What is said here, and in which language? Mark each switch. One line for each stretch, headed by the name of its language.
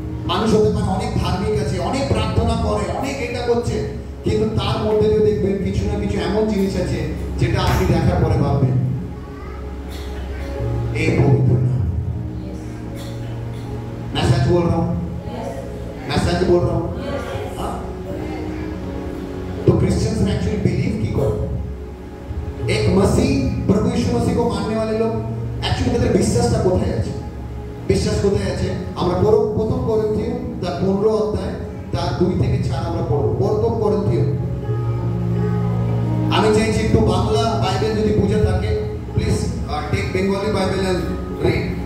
Bangla: মানুষ হতে পারে অনেক ধার্মিক আছে, অনেক প্রার্থনা করে, অনেক এটা করছে, কিন্তু তার মধ্যে যদি দেখবেন কিছু না কিছু এমন জিনিস আছে যেটা আপনি দেখার পরে ভাববেন এই পবিত্র না।
Hindi: मैं सच बोल रहा हूं, मैं सच बोल रहा हूं। तो क्रिश्चियंस में एक्चुअली बिलीव की करो। एक मसीह, प्रभु यीशु मसीह को मानने वाले लोग एक्चुअली
Bangla: তাদের বিশ্বাসটা কোথায় আছে? বিশ্বাস কোথায় আছে? আমরা প্রথম করিন্থীয় তার 15 অধ্যায় তার 2 থেকে 4 আমরা পড়ব। প্রথম করিন্থীয়, আমি চাইছি একটু বাংলা বাইবেল যদি বুঝে থাকে,
English: Please take Bengali Bible and read.